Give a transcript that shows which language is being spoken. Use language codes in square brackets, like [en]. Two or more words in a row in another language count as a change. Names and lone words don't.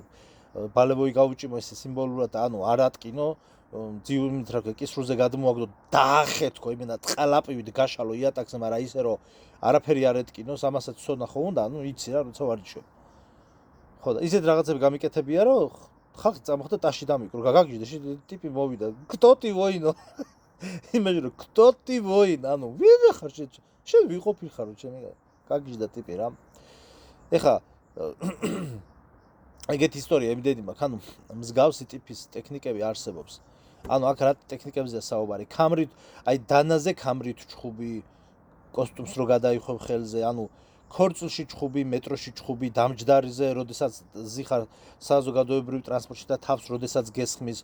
[ka] ბალებოი გავუჭიმო ესე სიმბოლურად, ანუ არ ატკინო, ძიუმით რა კისრულზე გადმოვაგდო, დაახეთქო, იმენა წყალაპივით გაშალო იატაკზე, მაგრამ ისე რომ არაფერი არ ეტკინოს, ამასაც ცოდნა ხო უნდა, ანუ იცი რა, როცა ვარჯიშობ. ხო და ისეთ რაღაცები გამიკეთებია, რომ ხალხი წამოხდა ტაში დამიკრო, გაგიჟდა, ტიპი მოვიდა. [ru] Кто ты воин? [ka] იმედი რომ [ru] кто ты воин? [ka] ანუ ვინ ხარ შენ ვიყოფილ ხარ ჩემი გაგიჟდა ტიპი რა. ეხა ეგეთი ისტორია იმდენი მაქვს, ანუ მსგავსი ტიპის ტექნიკები არსებობს. ანუ აქ რა ტექნიკებზეა საუბარი? ქამრით, აი დანაზე ქამრით ჩხუბი, კოსტუმს რო გადაიხობ ხელზე, ანუ ქორწილში ჩხუბი, მეტროში ჩხუბი, დამჯდარიზე, როდესაც ზიხარ საზოგადოებრივ ტრანსპორტში და თავს როდესაც გესხმის.